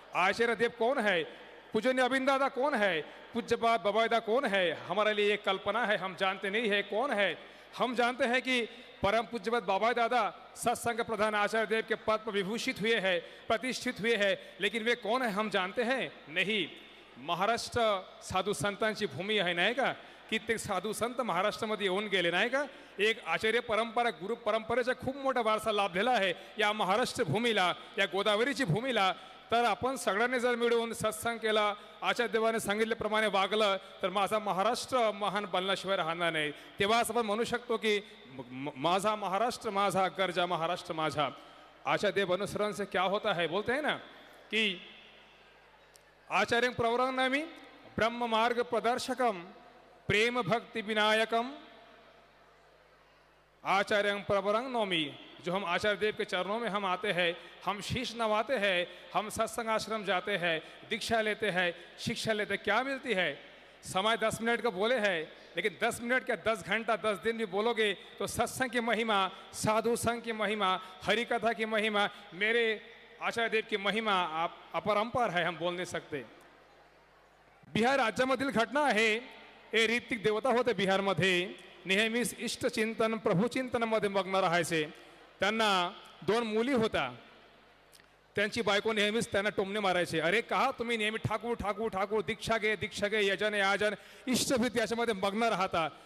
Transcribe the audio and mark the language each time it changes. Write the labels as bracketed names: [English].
[Hindi] आचार्य देव कौन है, पूजनीय अरविंद दादा कौन है, पूज्यपाद बाबादा कौन है, हमारे लिए एक कल्पना है, हम जानते नहीं है कौन है। हम जानते हैं कि परम पूज्यपाद बाबा दादा सत्संग प्रधान आचार्य देव के पद पर विभूषित हुए हैं, प्रतिष्ठित हुए हैं, लेकिन वे कौन है हम जानते हैं नहीं। [Marathi] महाराष्ट्र साधू संतांची भूमी आहे नाही का, कित्येक साधू संत महाराष्ट्रामध्ये येऊन गेले नाही का। एक आचार्य परंपरा गुरु परंपरेचा खूप मोठा वारसा लाभलेला आहे या महाराष्ट्र भूमीला, या गोदावरीची भूमीला। तर आपण सगळ्यांनी जर मिळून सत्संग केला, आचार्य देवाने सांगितल्याप्रमाणे वागलं तर माझा महाराष्ट्र महान बनल्याशिवाय राहणार नाही। तेव्हाच आपण म्हणू शकतो की माझा महाराष्ट्र माझा गर्जा महाराष्ट्र माझा। [Hindi] आचार्य देव अनुसरण से क्या होता है, बोलते हैं ना कि [Sanskrit] आचार्य प्रवरंगनामी ब्रह्म मार्ग प्रदर्शकम प्रेम भक्ति विनायकम आचार्य प्रवरंग नौमी। [Hindi] जो हम आचार्य देव के चरणों में हम आते हैं, हम शीश नवाते हैं, हम सत्संग आश्रम जाते हैं, दीक्षा लेते हैं, शिक्षा लेते हैं, क्या मिलती है। समय 10 मिनट का बोले हैं, लेकिन 10 मिनट क्या 10 घंटा 10 दिन भी बोलोगे तो सत्संग की महिमा, साधु संघ की महिमा, हरि कथा की महिमा, मेरे आचार्य देव की महिमा आप अपरंपार है, हम बोल नहीं सकते। [Marathi] बिहार राज्यामधील घटना आहे, हे ऋतिक देवता होते बिहारमध्ये, नेहमीच इष्टचिंतन प्रभुचिंतनामध्ये मग्न राहायचे। त्यांना 2 मुली होता, त्यांची बायको नेहमीच त्यांना टोमणे मारायचे, अरे का तुम्ही नेहमी ठाकूर ठाकूर ठाकूर दीक्षा घे यजन याजन इष्टभीत याच्यामध्ये मग्न राहता।